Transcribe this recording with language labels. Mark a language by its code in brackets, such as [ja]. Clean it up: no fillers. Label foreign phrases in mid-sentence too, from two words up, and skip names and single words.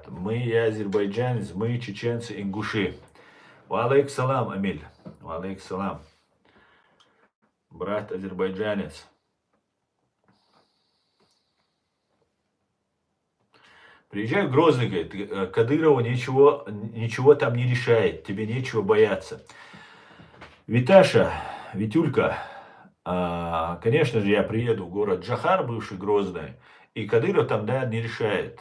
[ru] Я азербайджанец, мы чеченцы, ингуши. [ar] وعليك السلام, Амиль. وعليك السلام. [ru] Брат азербайджанец. Приезжай в Грозный, говорит, Кадырова ничего там не решает, тебе нечего бояться. Виташа, Витюлька, конечно же, я приеду в город Джахар, бывший Грозный, и Кадыров там, да, не решает.